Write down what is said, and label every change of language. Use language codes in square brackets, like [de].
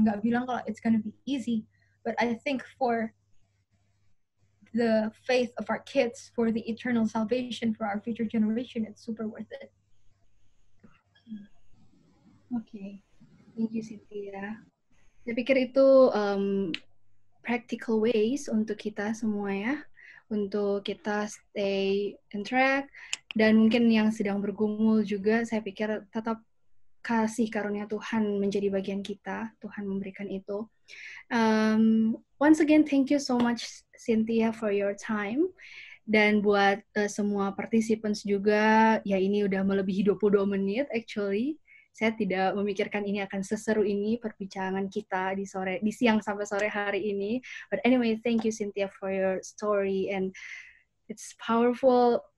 [id] Nggak bilang kalau [en] it's gonna be easy, but I think for the faith of our kids, for the eternal salvation, for our future generation, it's super worth it. Okay. Thank you, Cynthia. [id] Saya pikir itu [en] practical ways [id] untuk kita semua ya, untuk kita [en] stay in track, [id] dan mungkin yang sedang bergumul juga, saya pikir tetap kasih karunia Tuhan menjadi bagian kita, Tuhan memberikan itu. [en] Once again, thank you so much, Cynthia, for your time. [id] Dan buat semua participants juga, ya ini udah melebihi 22 menit actually. Saya tidak memikirkan ini akan seseru ini perbincangan kita di siang sampai sore hari ini. [en] But anyway, thank you Cynthia for your story, and it's powerful.